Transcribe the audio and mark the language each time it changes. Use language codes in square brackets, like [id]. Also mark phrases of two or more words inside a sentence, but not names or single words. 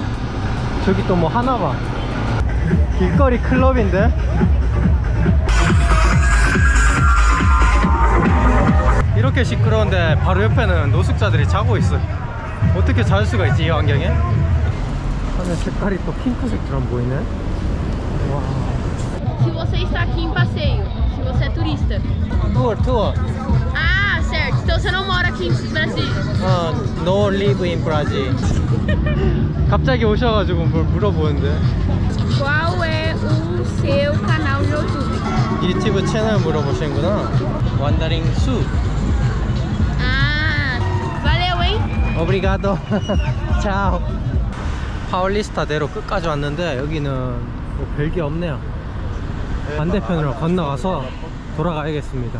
[ko] 저기 또 뭐 하나 봐. 길거리 클럽인데? 이렇게 시끄러운데 바로 옆에는 노숙자들이 자고 있어. 어떻게 잘 수가 있지 이 환경에? 하늘 색깔이 또 핑크색처럼 보이네. 와. [pt] Se você está aqui em passeio, se você é turista. [ko] 투어. [pt] Ah, certo. Então você não mora aqui em Brasília. [en] No live in Brazil. [ko] 갑자기 오셔가지고 뭘 물어보는데. [pt] Qual é o seu canal no YouTube? [ko] 유튜브 채널 물어보시는구나. Wandering Su. Ah, [pt] Obrigado. Tchau. [ko] 파울리스타대로 끝까지 왔는데 여기는 뭐 별게 없네요. 반대편으로 건너가서 돌아가야겠습니다.